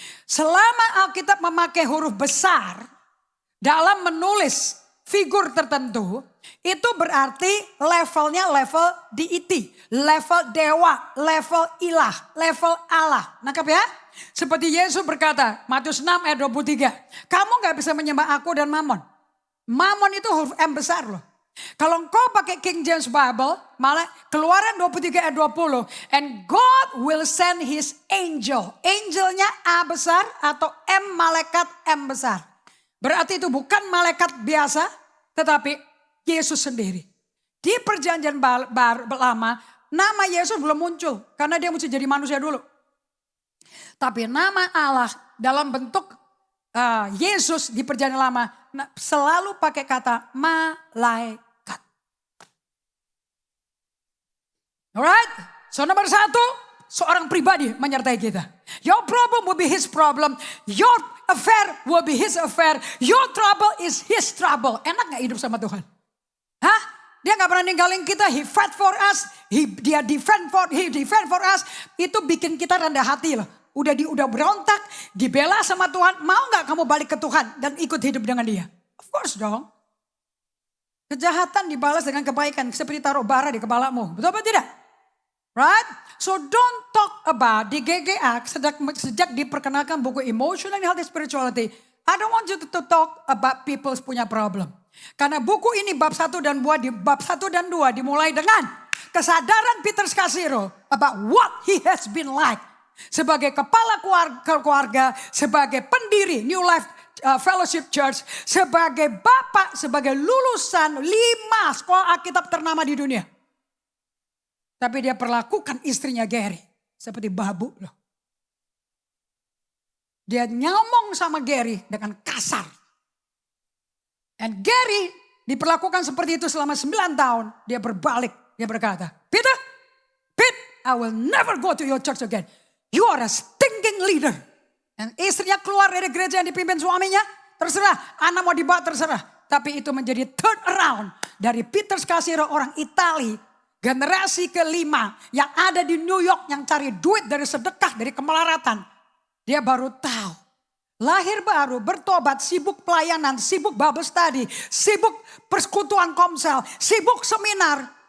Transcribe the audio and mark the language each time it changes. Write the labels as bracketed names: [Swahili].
[Indonesian] Selama Alkitab memakai huruf besar dalam menulis figur tertentu, itu berarti levelnya level deity, level dewa, level ilah, level Allah. Nangkap ya? Seperti Yesus berkata, Matius 6 ayat 23. Kamu gak bisa menyembah aku dan Mammon. Mammon itu huruf M besar loh. Kalau engkau pakai King James Bible, malah Keluaran 23 ayat 20. [English] And God will send his angel. [Indonesian] Angelnya A besar atau M malaikat M besar. Berarti itu bukan malaikat biasa, tetapi Yesus sendiri. Di perjanjian lama, nama Yesus belum muncul. Karena dia mesti jadi manusia dulu. Tapi nama Allah dalam bentuk Yesus di perjanjian lama selalu pakai kata malaikat. [English] Alright, so [Indonesian] nomor 1, seorang pribadi menyertai kita. [English] Your problem will be his problem. Your affair will be his affair. Your trouble is his trouble. [Indonesian] Enak gak hidup sama Tuhan? Hah? Dia gak pernah ninggalin kita. [English] He fight for us. He defend for us. [Indonesian] Itu bikin kita rendah hati loh. Udah berontak, dibela sama Tuhan. Mau gak kamu balik ke Tuhan dan ikut hidup dengan dia? [English] Of course [Indonesian] dong. Kejahatan dibalas dengan kebaikan. Seperti taruh bara di kepalamu. Betul apa tidak? [English] Right? So don't talk about [Indonesian] di GGA sejak diperkenalkan buku Emotional and Healthy Spirituality. [English] I don't want you to talk about people's punya problem. [Indonesian] Karena buku ini bab 1 dan 2 di bab 1 dan 2 dimulai dengan kesadaran Peter Scazzero [English] about what he has been like. [Indonesian] Sebagai kepala keluarga, sebagai pendiri New Life Fellowship Church, sebagai bapak, sebagai lulusan 5 sekolah Alkitab ternama di dunia. Tapi dia perlakukan istrinya Gary seperti babu loh. Dia nyomong sama Gary dengan kasar. And Gary diperlakukan seperti itu selama 9 tahun. Dia berbalik, dia berkata, [English] Pete, I will never go to your church again. You are a stinking leader. [Indonesian] Dan istrinya keluar dari gereja yang dipimpin suaminya, terserah. Anak mau dibawa terserah. Tapi itu menjadi turn around dari Peter Scazzero, orang Itali. Generasi kelima yang ada di New York yang cari duit dari sedekah, dari kemelaratan. Dia baru tahu. Lahir baru, bertobat, sibuk pelayanan, sibuk Bible study, sibuk persekutuan komsel, sibuk seminar.